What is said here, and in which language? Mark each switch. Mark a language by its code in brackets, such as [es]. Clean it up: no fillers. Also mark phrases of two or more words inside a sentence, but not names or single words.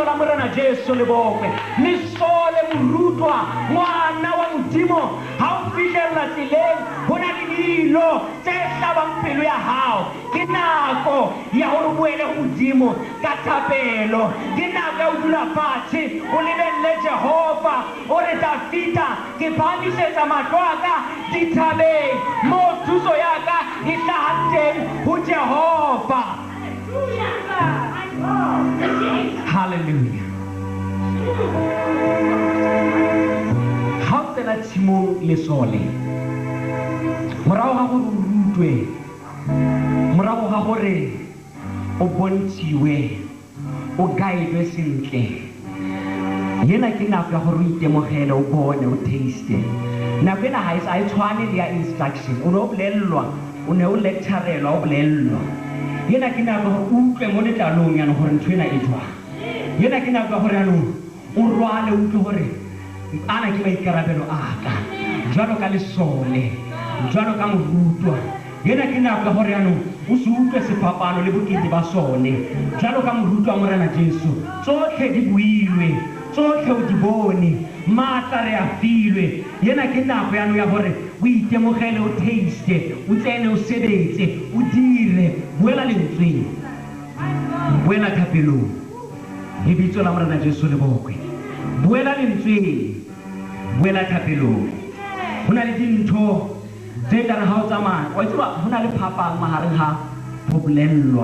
[st] la Morena Jesu le bokwe le sole morutwa ngwana wa Modimo ha o fihlella tseleng hona le dilo tse hlabang pelo ya hao ke nako ya hore boele ho Modimo ka thapelo ke nako ya ho dula fatshe o lebelle Jehova o re tla fita ke phamisetsa mahlo a ka dithabeng mo thuso ya ka e hlahang teng ho Jehova. Hallelujah. Ha o tsena tshimong le sole morago ga gore o rutwe morago ga gore o bontshiwe o guide sentle yena ke nako ya gore o itemogele o bone o taste nako ena ha e tshwane le ya instruction o ne o bolellwa o ne o lecturelwa o bolellwa yena ke nako gore o utlwe mo letlalong yana gore ntho ena e jwang yena ke nako ya gore yanong o rwale o utlwe gore ana ke maikarabelo a ka jwalo ka lesole jwalo ka morutwa yena ke nako ya gore yanong o se utlwe sefapano le bokete ba sone jwalo ka morutwa wa Morena Jesu tsotlhe di builwe tsotlhe o di bone matla re a filwe yena ke nako yanong ya gore o itemogele o taste o tsene o sebetse o dire buela lentsweng buela thapelong lebitso la Morena Jesu le bokwe buela lentsweng buela thapelong hona le dintho tse tla re ha o tsamaya wa itse ba hona le phapang mahareng ha ho bolellwa